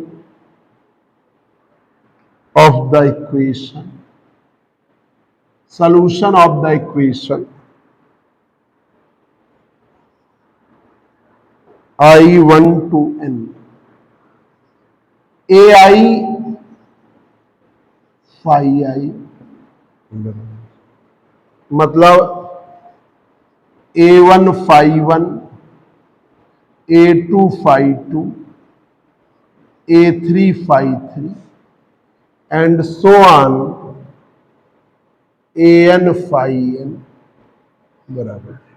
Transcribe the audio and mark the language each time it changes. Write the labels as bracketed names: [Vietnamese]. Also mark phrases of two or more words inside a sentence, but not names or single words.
[English] of the equation I1 to n ai phi I, मतलब a1 phi1, a2 phi2, a3 phi3 and so on an phi n बराबर।